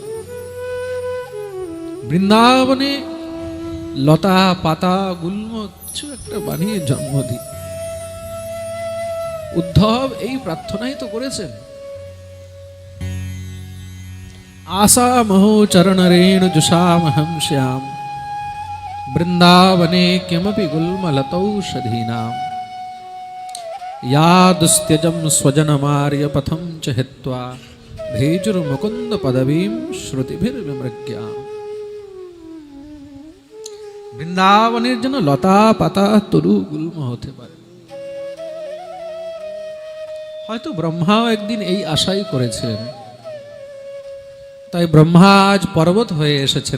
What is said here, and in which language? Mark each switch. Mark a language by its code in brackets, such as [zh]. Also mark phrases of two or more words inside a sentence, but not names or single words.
[bn] বৃন্দাবনে লতা পাতা গুল্ম কিছু একটা বানিয়ে জন্ম দি। উদ্ধব এই প্রার্থনাই তো করেছেন, [sa] आशा महो चरण रेणु जुषामहं श्याम वृंदावने किमपि गुल्मलतौषधीनां या दुस्त्यजं स्वजनमार्य पथं च हित्वा भेजुर्मुकुन्द पदवीं श्रुतिभिर्विमृग्या। [bn] বৃন্দাবনের জন্য লতা পাতা তরু গুল্ম হতে পারে। হয়তো ব্রহ্মাও একদিন এই আশাই করেছিলেন, তাই ব্রহ্মা আজ পর্বত হয়ে এসেছেন।